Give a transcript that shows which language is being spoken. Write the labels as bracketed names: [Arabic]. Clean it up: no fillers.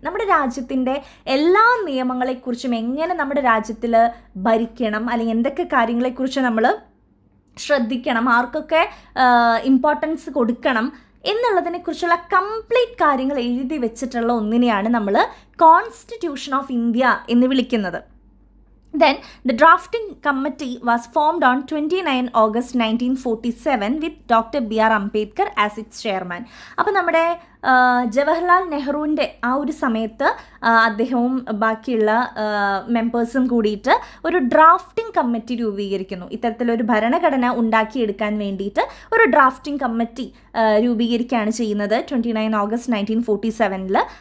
[Malayalam] നമ്മുടെ രാജ്യത്തിൻ്റെ എല്ലാ നിയമങ്ങളെക്കുറിച്ചും എങ്ങനെ നമ്മുടെ രാജ്യത്തിൽ ഭരിക്കണം, അല്ലെങ്കിൽ എന്തൊക്കെ കാര്യങ്ങളെക്കുറിച്ച് നമ്മൾ ശ്രദ്ധിക്കണം, ആർക്കൊക്കെ ഇമ്പോർട്ടൻസ് കൊടുക്കണം എന്നുള്ളതിനെക്കുറിച്ചുള്ള കംപ്ലീറ്റ് കാര്യങ്ങൾ എഴുതി വെച്ചിട്ടുള്ള ഒന്നിനെയാണ് നമ്മൾ കോൺസ്റ്റിറ്റ്യൂഷൻ ഓഫ് ഇന്ത്യ എന്ന് വിളിക്കുന്നത്. [English] Then the drafting committee was formed on 29 August 1947 with Dr. B.R. Ambedkar as its chairman. [Malayalam] അപ്പോൾ നമ്മുടെ ജവഹർലാൽ നെഹ്റുവിൻ്റെ ആ ഒരു സമയത്ത് അദ്ദേഹവും ബാക്കിയുള്ള മെമ്പേഴ്സും കൂടിയിട്ട് ഒരു ഡ്രാഫ്റ്റിംഗ് കമ്മിറ്റി രൂപീകരിക്കുന്നു. ഇത്തരത്തിലൊരു ഭരണഘടന ഉണ്ടാക്കിയെടുക്കാൻ വേണ്ടിയിട്ട് ഒരു ഡ്രാഫ്റ്റിംഗ് കമ്മിറ്റി രൂപീകരിക്കുകയാണ് ചെയ്യുന്നത് 29 ഓഗസ്റ്റ് 1947.